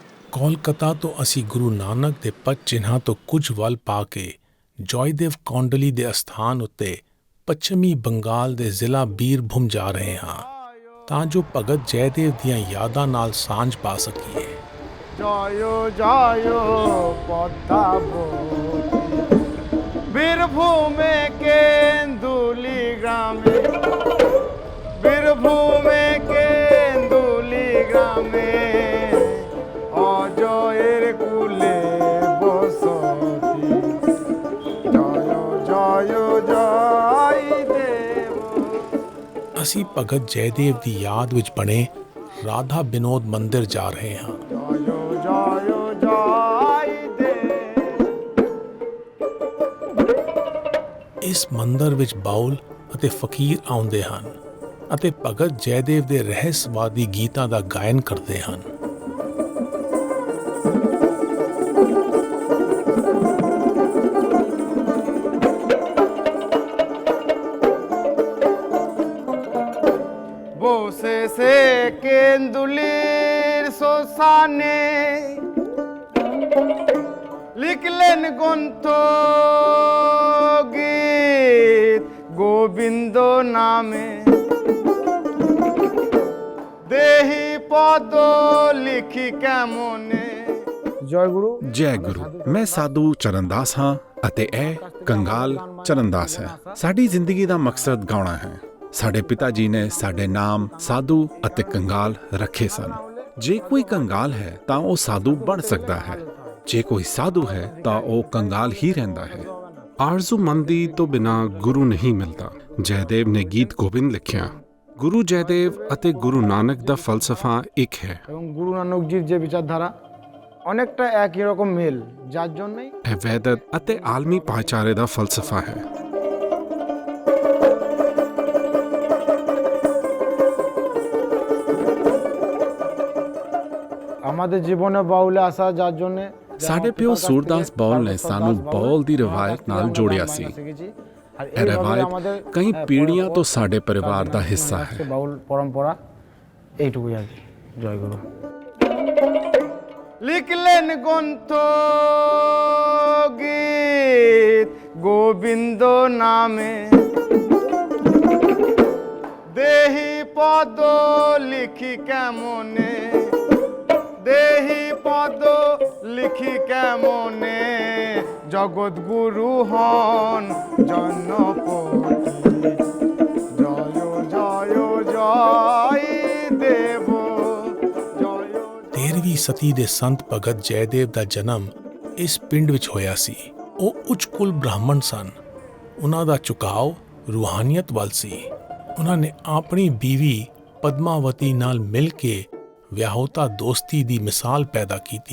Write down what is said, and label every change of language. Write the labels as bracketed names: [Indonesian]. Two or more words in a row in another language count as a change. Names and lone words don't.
[Punjabi] ਕੋਲਕਾਤਾ ਤੋਂ ਅਸੀਂ ਗੁਰੂ ਨਾਨਕ ਦੇ ਪਦ ਚਿੰਨ੍ਹਾਂ ਤੋਂ ਕੁਝ ਵੱਲ ਪਾ ਕੇ ਜੋਇਦੇਵ ਕੌਂਡਲੀ ਦੇ ਅਸਥਾਨ ਉੱਤੇ ਪੱਛਮੀ ਬੰਗਾਲ ਦੇ ਜ਼ਿਲ੍ਹਾ ਬੀਰਭੂਮ ਜਾ ਰਹੇ ਹਾਂ ਤਾਂ ਜੋ ਭਗਤ ਜੈਦੇਵ ਦੀਆਂ ਯਾਦਾਂ ਨਾਲ ਸਾਂਝ ਪਾ ਸਕੀਏ। [Bangla] জয়ো জয়ো পদ্মাবতী বীরভূমে কেন্দুলি গ্রামে বীরভূমে কেন্দুলি গ্রামে অজয়ের কুলে বসতি জয় জয় জয় দেব। [Punjabi] ਅਸੀਂ ਭਗਤ ਜੈਦੇਵ ਦੀ ਯਾਦ ਵਿੱਚ ਬਣੇ ਰਾਧਾ ਬਿਨੋਦ ਮੰਦਿਰ ਜਾ ਰਹੇ ਹਾਂ। ਇਸ ਮੰਦਰ ਵਿੱਚ ਬਾਉਲ ਅਤੇ ਫਕੀਰ ਆਉਂਦੇ ਹਨ ਅਤੇ ਭਗਤ ਜੈਦੇਵ ਦੇ ਰਹੱਸਵਾਦੀ ਗੀਤਾਂ ਦਾ ਗਾਇਨ ਕਰਦੇ ਹਨ। [Bangla] বসে সে কেন্দুলির শ্মশানে লিখলেন গ্রন্থ গীত গোবিন্দ নামে দেহি পদ লিখি কেমনে। জয় গুরু। [Punjabi] ਜੈ ਗੁਰੂ। ਮੈਂ ਸਾਧੂ ਚਰਨਦਾਸ ਹਾਂ ਅਤੇ ਇਹ ਕੰਗਾਲ ਚਰਨਦਾਸ ਹੈ। ਸਾਡੀ ਜ਼ਿੰਦਗੀ ਦਾ ਮਕਸਦ ਗਾਉਣਾ ਹੈ। ਸਾਡੇ ਪਿਤਾ ਜੀ ਨੇ ਸਾਡੇ ਨਾਮ ਸਾਧੂ ਅਤੇ ਕੰਗਾਲ ਰੱਖੇ ਸਨ। ਜੇ ਕੋਈ ਕੰਗਾਲ ਹੈ ਤਾਂ ਉਹ ਸਾਧੂ ਬਣ ਸਕਦਾ ਹੈ, ਜੇ ਕੋਈ ਸਾਧੂ ਹੈ ਤਾਂ ਉਹ ਕੰਗਾਲ ਹੀ ਰਹਿੰਦਾ ਹੈ। ਆਰਜ਼ੂਮੰਦੀ ਤੋਂ ਬਿਨਾਂ ਗੁਰੂ ਨਹੀਂ ਮਿਲਦਾ। ਜੈਦੇਵ ਨੇ ਗੀਤ ਗੋਬਿੰਦ ਲਿਖਿਆ। ਗੁਰੂ ਜੈਦੇਵ ਅਤੇ ਗੁਰੂ ਨਾਨਕ ਦਾ ਫਲਸਫਾ ਇੱਕ ਹੈ। [Bangla] গুরু নানকজির যে বিচারধারা অনেকটা একই রকম মিল, যার জন্যই [Punjabi] ਇਹ ਵੈਦਤ ਅਤੇ ਆਲਮੀ ਭਾਈਚਾਰੇ ਦਾ ਫਲਸਫਾ ਹੈ। [Bangla] আমাদের জীবনে বাউলে আসা যার জন্য [Punjabi] ਸਾਡੇ ਪਿਓ ਸੂਰਦਾਸ ਬਾਉਲ ਨੇ ਸਾਨੂੰ ਬਾਉਲ ਦੀ ਰਵਾਇਤ ਨਾਲ ਜੋੜਿਆ ਸੀ। ਇਹ ਰਵਾਇਤ ਕਈ ਪੀੜ੍ਹੀਆਂ ਤੋਂ ਸਾਡੇ ਪਰਿਵਾਰ ਦਾ ਹਿੱਸਾ ਹੈ। [Bangla] বাউল পরম্পরা এইটুকুই আর কি। জয় গুরু। লিখলেন গ্রন্থ গীত গোবিন্দ নামে দেহি পদ লিখি কেমনে দেহি পদ লিখি কেমনে জগৎ গুরু হন জনপতি জয় জয় জয় দেব। [Punjabi] 13ਵੀਂ ਸਦੀ ਦੇ ਸੰਤ ਭਗਤ ਜੈਦੇਵ ਦਾ ਜਨਮ ਇਸ ਪਿੰਡ ਵਿੱਚ ਹੋਇਆ ਸੀ। ਉਹ ਉੱਚ ਕੁਲ ਬ੍ਰਾਹਮਣ ਸਨ। ਉਹਨਾਂ ਦਾ ਝੁਕਾਓ ਰੂਹਾਨੀਅਤ ਵੱਲ ਸੀ। ਉਹਨਾਂ ਨੇ ਆਪਣੀ ਬੀਵੀ ਪਦਮਾਵਤੀ ਨਾਲ ਮਿਲ ਕੇ ਵਿਆਹੁਤਾ ਦੋਸਤੀ ਦੀ ਮਿਸਾਲ ਪੈਦਾ ਕੀਤੀ।